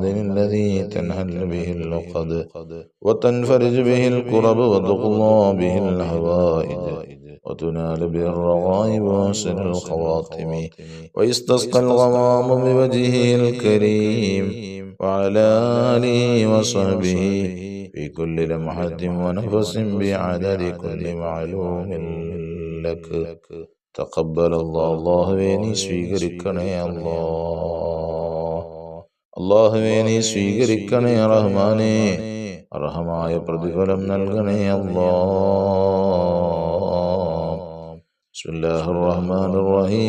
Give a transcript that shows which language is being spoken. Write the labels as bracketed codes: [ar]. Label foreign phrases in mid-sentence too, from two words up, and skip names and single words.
[ar] الذي تنحل به العقد وتنفرج به الكرب وتقضى به الحوائج وتنال به الرغائب وحسن الخواتم ويستسقى الغمام بوجهه الكريم وعلى آله وصحبه في كل لمحة ونفس بعدد كل معلوم لك. تقبل الله. [ml] അല്ലാഹുവേ നീ സ്വീകരിക്കണേ അല്ലാഹ്. അല്ലാഹുവേ നീ സ്വീകരിക്കണേ റഹ്മാനേ. അർഹമായ പ്രതിഫലം നൽകണേ അല്ലാഹ്. [ar] بسم الله الرحمن الرحيم.